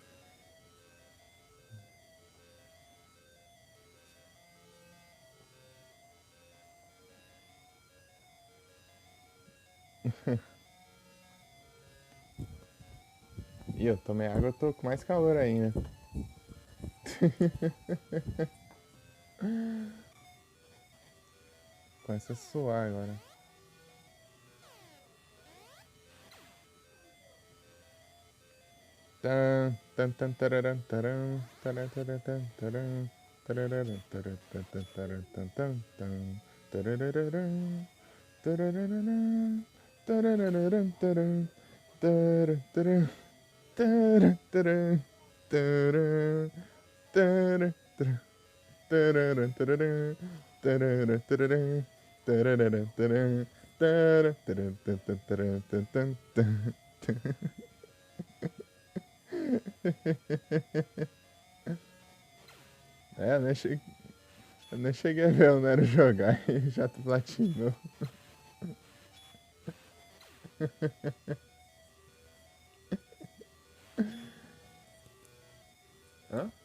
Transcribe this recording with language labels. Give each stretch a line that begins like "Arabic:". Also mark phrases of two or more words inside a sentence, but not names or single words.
Portuguese: E eu tomei água, eu tô com mais calor ainda. Começa a suar agora. Tan, tan, tan, tararam, taram, taran, taran, tan, taran, tarararam, taran, tan, tan, taran, tan, tan, tan, tararararam, tararararam, tararararam, taran, taran, taran, taran, taran, taran, taran, taran, tararam, tararam, tararam, tararam, tarararam, taran, taran, taran, tan, tan, taran, tan, tan, tan. É, eu nem cheguei a ver o Nero jogar e já platinou. Hã?